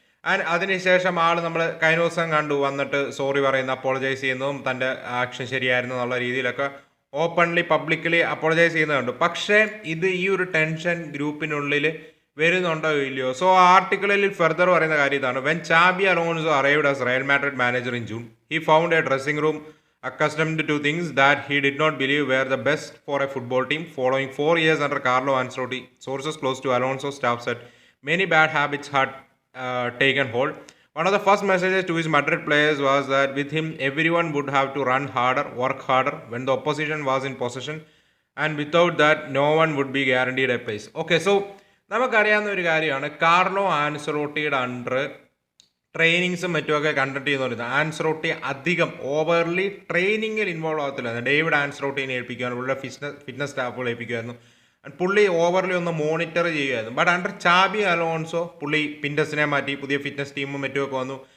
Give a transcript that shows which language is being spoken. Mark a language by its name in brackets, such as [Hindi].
[Malayalam] And അതിനുശേഷം നമ്മൾ കഴിഞ്ഞ ദിവസം കണ്ടു വന്നിട്ട് സോറി പറയുന്നു, അപ്പോളജൈസ് ചെയ്യുന്നതും തൻ്റെ ആക്ഷൻ ശരിയായിരുന്നു എന്നുള്ള രീതിയിലൊക്കെ ഓപ്പൺലി പബ്ലിക്കലി അപ്പോളജൈസ് ചെയ്യുന്നത് കണ്ടു. പക്ഷേ ഇത് ഈ ഒരു ടെൻഷൻ ഗ്രൂപ്പിനുള്ളിൽ വരുന്നുണ്ടോ ഇല്ലയോ? [English] so [Malayalam] ആർട്ടിക്കിളിൽ ഫെർദർ പറയുന്ന കാര്യം ഇതാണ്: [English] When Xabi Alonso arrived as Real Madrid manager in June, he found a dressing room accustomed to things that he did not believe were the best for a football team. Following 4 years under Carlo Ancelotti, sources close to Alonso staff said many bad habits had taken hold. One of the first messages to his Madrid players was that with him everyone would have to run harder, work harder when the opposition was in possession, and without that no one would be guaranteed a place. [Malayalam] Okay, so നമുക്കറിയാവുന്ന ഒരു കാര്യമാണ്, Carlo ആൻസലോട്ടിയുടെ under ട്രെയിനിങ്സും മറ്റുമൊക്കെ conduct ചെയ്യുന്നവരുന്നത്. Ancelotti അധികം overly ട്രെയിനിങ്ങിൽ involve ആകത്തില്ലായിരുന്നു. David ആൻസറോട്ടിനെ ഏൽപ്പിക്കുമായിരുന്നു, പുള്ളിയുടെ fitness സ്റ്റാഫുകൾ ഏൽപ്പിക്കുമായിരുന്നു. പുള്ളി overly ഒന്ന് monitor ചെയ്യുമായിരുന്നു. ബട്ട് അണ്ടർ ചാബി അലോൺസോ പുള്ളി പിൻഡസിനെ മാറ്റി പുതിയ ഫിറ്റ്നസ് ടീമും മറ്റുമൊക്കെ വന്നു.